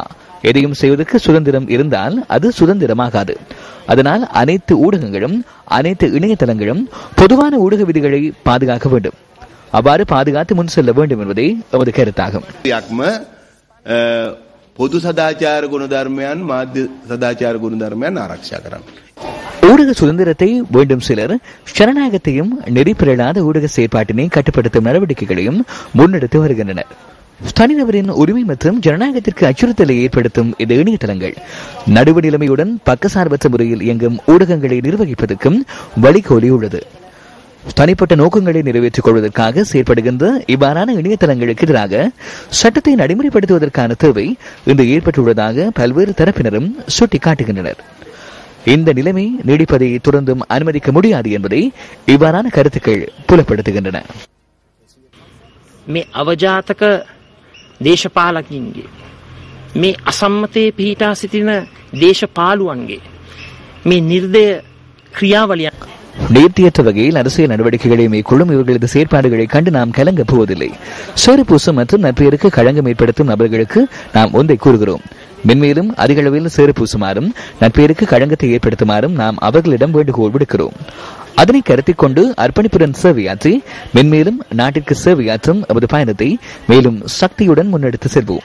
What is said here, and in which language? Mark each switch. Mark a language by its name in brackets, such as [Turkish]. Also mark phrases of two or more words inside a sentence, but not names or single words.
[Tamil] எதையும் செய்வதற்கு சுதந்திரம் இருந்தால் அது சுதந்திரமாகாது. அதனால் அனைத்து ஊடகங்களும் அனைத்து இணையதளங்களும் பொதுவான ஊடக விதிகளை பாதுகாக்க வேண்டும். அவ்வாறு பாதுகாத்து முன் செல்ல வேண்டும் என்பதே எமது கருத்தாகும். [Sinhala] පොදු සදාචාර ගුණධර්මයන් මාධ්‍ය සදාචාර ගුණධර්මයන් ආරක්ෂා කරන්න. [Tamil] ஊடக சுதந்திரத்தை வேண்டும் சிலர் ஜனநாயகத்தையும் நெறிப்பிரளாத ஊடக செயற்பாட்டினை கட்டுப்படுத்தும் நடவடிக்கைகளையும் முன்னெடுத்து வருகின்றனர். தனிநபரின் உரிமை மற்றும் ஜனநாயகத்திற்கு அச்சுறுத்தலை ஏற்படுத்தும் இந்த இணையதளங்கள் நடுவு நிலைமையுடன் பக்கசார்பற்ற முறையில் இயங்கும் ஊடகங்களை நிர்வகிப்பதற்கும் வழிகோலியுள்ளது. தனிப்பட்ட நோக்கங்களை நிறைவேற்றிக் கொள்வதற்காக செயற்படுகின்ற இவ்வாறான இணையதளங்களுக்கு எதிராக சட்டத்தை நடைமுறைப்படுத்துவதற்கான தேவை இன்று ஏற்பட்டுள்ளதாக பல்வேறு தரப்பினரும் சுட்டிக்காட்டுகின்றனர். இந்த நிலைமை நீடிப்பதை தொடர்ந்தும் அனுமதிக்க முடியாது என்பதை இவ்வாறான கருத்துக்கள் புலப்படுத்துகின்றன. [Sinhala] මේ අවජාතක දේශපාලකින්ගේ මේ අසම්මතයේ පිහිටා සිටින දේශපාලුවන්ගේ මේ නිර්දය ක්‍රියාවලියන් [Tamil] நேர்த்தியற்ற வகையில் அரசியல் நடவடிக்கைகளை மேற்கொள்ளும் இவர்களது செயற்பாடுகளை கண்டு நாம் கலங்கப் போவதில்லை. சேறுபூசம் மற்றும் நற்பெயருக்கு களங்கம் ஏற்படுத்தும் நபர்களுக்கு நாம் ஒன்றை கூறுகிறோம். மென்மேலும் அதிக அளவில் சேறுபூசுமாறும் நற்பெயருக்கு களங்கத்தை ஏற்படுத்துமாறும் நாம் அவர்களிடம் வேண்டுகோள் விடுக்கிறோம். அதனை கருத்தில் கொண்டு அர்ப்பணிப்புடன் சேவையாற்றி மென்மேலும் நாட்டிற்கு சேவையாற்றும் நமது பயணத்தை மேலும் சக்தியுடன் முன்னெடுத்து செல்வோம்.